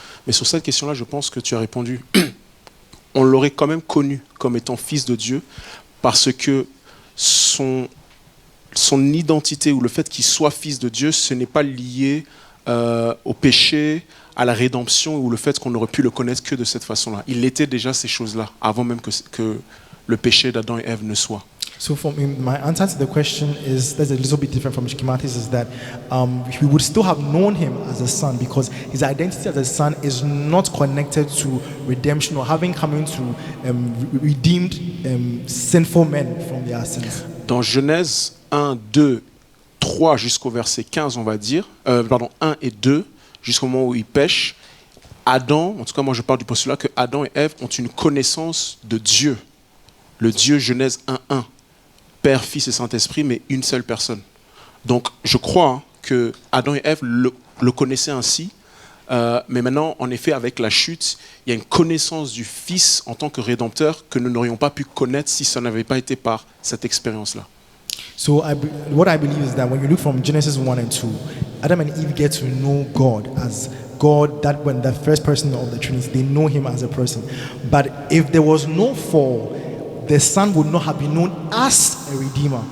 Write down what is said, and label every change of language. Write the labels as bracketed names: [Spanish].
[French] Mais sur cette question-là, je pense que tu as répondu. On l'aurait quand même connu comme étant fils de Dieu parce que son identité ou le fait qu'il soit fils de Dieu, ce n'est pas lié au péché, à la rédemption ou le fait qu'on aurait pu le connaître que de cette façon-là. Il était déjà ces choses-là avant même que le péché d'Adam et Ève ne soit. [English] So for me, my answer to the question is that's a little bit different from Shkimatis, is that we would still have known him as a son because his identity as a son is not connected to redemption or having come into redeemed sinful men from their sins. [French] Dans Genèse 1, 2, 3 jusqu'au verset 15, on va dire, 1 et 2, jusqu'au moment où ils pêchent, Adam, en tout cas moi je parle du postulat que Adam et Ève ont une connaissance de Dieu. Le Dieu Genèse 1, 1. Père, Fils et Saint-Esprit, mais une seule personne. Donc, je crois que Adam et Ève le connaissaient ainsi, mais maintenant, en effet, avec la chute, il y a une connaissance du Fils en tant que Rédempteur que nous n'aurions pas pu connaître si ça n'avait pas été par cette expérience-là. [English] So what I believe is that when you look from Genesis 1 and 2, Adam and Eve get to know God as God, that when the first person of the Trinity, they know him as a person. But if there was no fall, the Son would not have been known as a Redeemer.